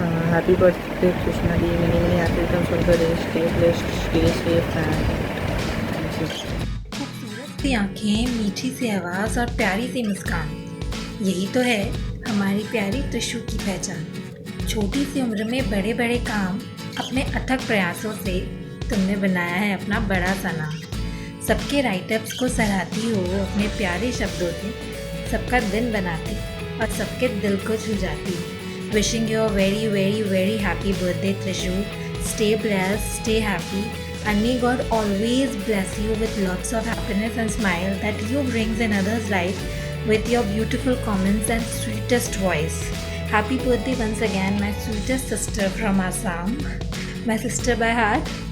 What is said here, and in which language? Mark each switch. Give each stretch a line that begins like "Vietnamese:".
English: Happy birthday, Krishna Di. Many happy returns of the day. Stay blessed, stay safe, and thank you.
Hindi: खूबसूरत सी आँखें, मीठी सी आवाज़ और प्यारी सी मुस्कान, यही तो है हमारी प्यारी त्रिशु की पहचान। छोटी सी उम्र में बड़े बड़े काम, अपने अथक प्रयासों से तुमने बनाया है अपना बड़ा सा नाम। सबके राइटअप्स को सराहती हो अपने प्यारे शब्दों से, सबका दिन बनाती और सबके दिल को छू जाती।
English: Wishing you a very, very, very happy birthday, Trishu. Stay blessed, stay happy, and may God always bless you with lots of happiness and smile that you brings in others' life with your beautiful comments and sweetest voice. Happy birthday once again, my sweetest sister from Assam, my sister by heart.